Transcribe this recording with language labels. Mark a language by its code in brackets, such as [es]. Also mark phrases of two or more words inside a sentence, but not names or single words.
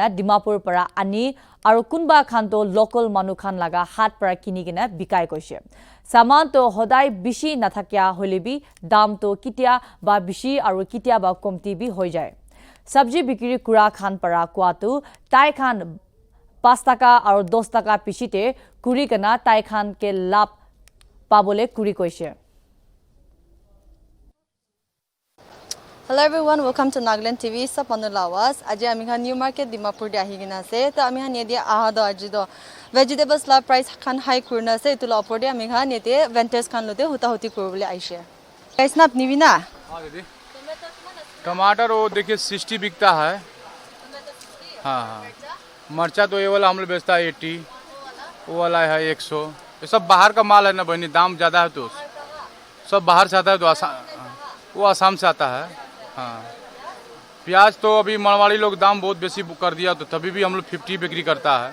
[nag] Dimapur para ani aru kunba khan to local manu khan laga hat para kini kana bikai koise samanto hodai bishi nathakya holebi dam to kitia ba bishi aru kitia ba komti bi hoi jai sabji bikiri kura khan para kwatu tai khan 5 taka aru 10 taka pishite kuri kana tai khan ke lap pabole kuri koise. [en] Hello everyone, welcome to Nagaland TV. [nag] Sab manu lawas. Aje ami khan New Market Dimapur de ahi gina se. To ami khan yedi aha do aji do vegetables la price khan high kurna se. Itu la opor de ami khan yedi vendors khan lote huta huti kurubole aishe. Guys na apni bina? [hi] हाँ दीदी टमाटर वो देखिए 60 बिकता है हाँ हाँ मरचा तो ये वाला हम लोग बेचता है 80 वो वाला है 100 ये सब बाहर का माल है ना बहनी दाम ज़्यादा है तो सब बाहर से आता है तो वो आसाम से आता है हाँ प्याज तो अभी मरवाड़ी लोग दाम बहुत बेसी कर दिया तो तभी भी हम लोग 50 बिक्री करता है